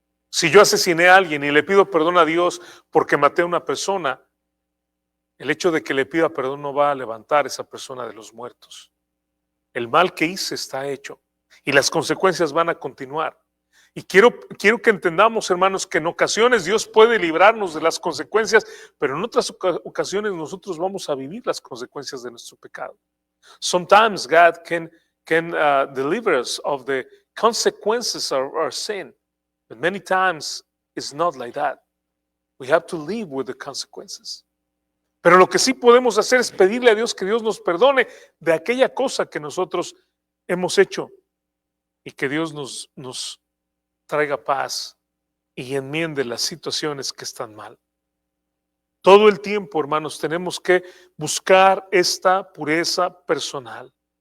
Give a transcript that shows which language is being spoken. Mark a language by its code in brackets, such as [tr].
[es] Si yo asesiné a alguien y le pido perdón a Dios porque maté a una persona, el hecho de que le pida perdón no va a levantar a esa persona de los muertos. El mal que hice está hecho y las consecuencias van a continuar. Y quiero que entendamos, hermanos, que en ocasiones Dios puede librarnos de las consecuencias, pero en otras ocasiones nosotros vamos a vivir las consecuencias de nuestro pecado. [en] Sometimes God can deliver us of the consequences of our sin, but many times it's not like that. We have to live with the consequences. [es] Pero lo que sí podemos hacer es pedirle a Dios que Dios nos perdone de aquella cosa que nosotros hemos hecho y que Dios nos traiga paz y enmiende las situaciones que están mal. Todo el tiempo, hermanos, tenemos que buscar esta pureza personal.